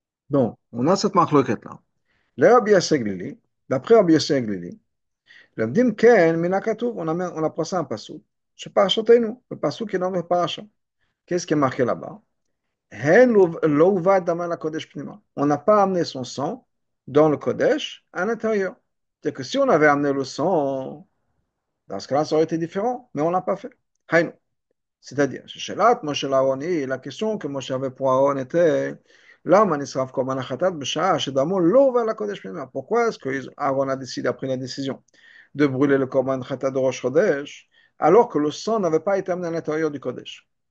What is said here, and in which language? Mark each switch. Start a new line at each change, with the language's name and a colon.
French: Donc, on a cette marque-là. Le Rabbi Yossi Glili, d'après Rabbi Yossi Glili,
Hebrew: למדים כן מן הכתוב,
French: on a passé un pasouk,
Hebrew: שפרשתנו,
French: le pasouk qui est dans le parasha. Qu'est-ce qui est marqué là-bas?
Hebrew: הן לא הובא דמה לקודש פנימה.
French: On n'a pas amené son sang dans le Kodesh à l'intérieur. C'est que si on avait amené le sang, dans ce cas-là, ça aurait été différent, mais on ne l'a pas fait.
Hebrew: Haïnou.
French: C'est-à-dire,
Hebrew: שאלת משה לאהרון היא,
French: la question que Moshe avait pour Aaron était,
Hebrew: למה נשרף קורבן החטאת בשעה שדמו לא הובא לקודש פנימה?
French: Pourquoi est-ce que Aaron a décidé, a pris la décision de brûler le Korban Khatat de Rosh Chodesh, alors que le sang n'avait pas été amené à l'intérieur du Kodesh.